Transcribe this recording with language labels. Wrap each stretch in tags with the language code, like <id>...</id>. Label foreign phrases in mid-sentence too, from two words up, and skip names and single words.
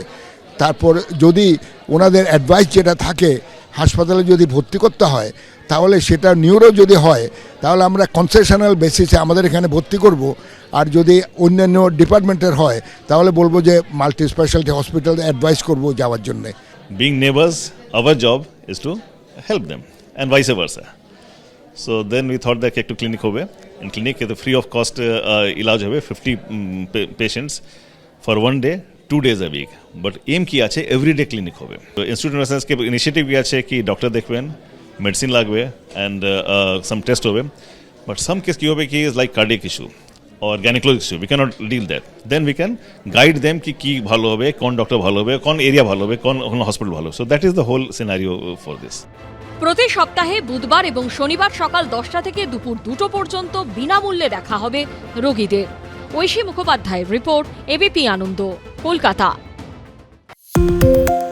<bn>তারপর যদি ওনাদের অ্যাডভাইস যেটা থাকে হাসপাতালে যদি ভর্তি করতে হয় তাহলে সেটা নিউরো যদি হয় তাহলে আমরা কনসেশনাল বেসিসে আমাদের এখানে ভর্তি করব, আর যদি অন্যান্য ডিপার্টমেন্টের হয় তাহলে বলবো যে</bn> <en>multi speciality</en> <bn>হসপিটালে অ্যাডভাইস করব যাওয়ার জন্য।</bn> <en>Being neighbors, our job is to help them and vice versa. So then we thought that ekটু clinic hobe, in clinic free of cost</en> <bn>ইলাজ হবে</bn> <en>50 patients for 1 day 2 days a week, but aim</en> <bn>কী আছে</bn> <en>everyday clinic hobe. So Institute of Science ke initiative</en> <bn>কী আছে কী ডাক্তার দেখবেন,</bn> <en>medicine lagbe and some test hobe, but some case</en> <bn>কী হবে কী</bn> <en>is like cardiac issue or gynecologic issue, we cannot deal that. Then we can guide them</en> <bn>কী ভালো হবে, কোন ডাক্তার ভালো হবে, কোন এরিয়া ভালো হবে, কোন হসপিটাল ভালো.</bn> <en>So that is the whole scenario for this.</en> <bn>প্রতি সপ্তাহে বুধবার এবং শনিবার সকাল 10টা থেকে দুপুর 2টো পর্যন্ত বিনামূল্যে দেখা হবে রোগীদের। ঐশী মুখোপাধ্যায়ের রিপোর্ট, এবিপি আনন্দ, কলকাতা।</bn>